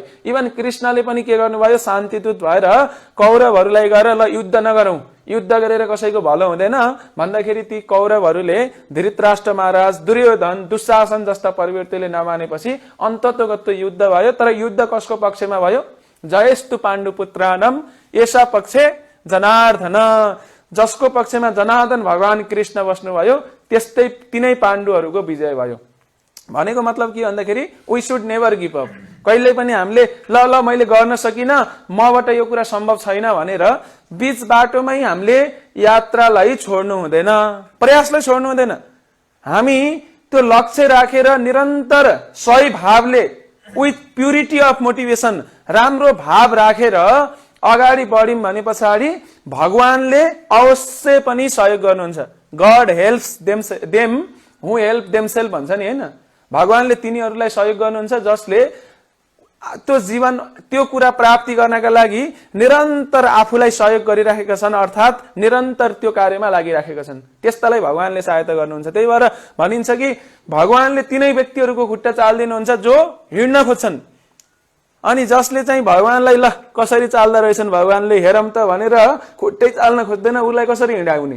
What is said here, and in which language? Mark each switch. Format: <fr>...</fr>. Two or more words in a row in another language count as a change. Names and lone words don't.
<ne>इभन कृष्णले पनि के गर्नुभयो? शान्तिदूत भएर कौरवहरूलाई गएर ल युद्ध नगरौं, युद्ध गरेर कसैको भलो हुँदैन भन्दाखेरि ती कौरवहरूले धृतराष्ट्र महाराज, दुर्योधन, दुशासन जस्ता प्रवृत्तिले नमानेपछि अन्ततोगत्त युद्ध भयो। तर युद्ध कसको पक्षमा भयो?</ne> <sa>जयस्तु पाण्डुपुत्राणम एषा पक्षे जनार्दन।</sa> <ne>जसको पक्षमा जनार्दन भगवान कृष्ण बस्नुभयो त्यस्तै तिनै पाण्डुहरूको विजय भयो। भनेको मतलब के भन्दाखेरि</ne> <en>we should never give up.</en> <ne>कहिल्यै पनि हामीले ल मैले गर्न सकिन, मबाट यो कुरा सम्भव छैन भनेर बीच बाटोमै हामीले यात्रालाई छोड्नु हुँदैन, प्रयासलाई छोड्नु हुँदैन। हामी त्यो लक्ष्य राखेर निरन्तर सही भावले</ne> <en>with purity of motivation,</en> <ne>राम्रो भाव राखेर अगाडि बढ्यौं भने पछाडि भगवानले अवश्य पनि सहयोग गर्नुहुन्छ।</ne> <en>God helps them who help themselves</en> <ne>भन्छ नि हैन। भगवानले तिनीहरूलाई सहयोग गर्नुहुन्छ जसले त्यो जीवन त्यो कुरा प्राप्ति गर्नका लागि निरन्तर आफूलाई सहयोग गरिराखेका छन्, अर्थात निरन्तर त्यो कार्यमा लागिराखेका छन्। त्यस्तालाई भगवानले सहायता गर्नुहुन्छ। त्यही भएर भनिन्छ कि भगवानले तिनै व्यक्तिहरूको खुट्टा चाल्दिनुहुन्छ जो हिँड्न खोज्छन्, अनि जसले चाहिँ भगवानलाई ल कसरी चाल्दा रहेछन् भगवानले हेरौं त भनेर खुट्टै चाल्न खोज्दैन, उसलाई कसरी हिँडाउने?</ne>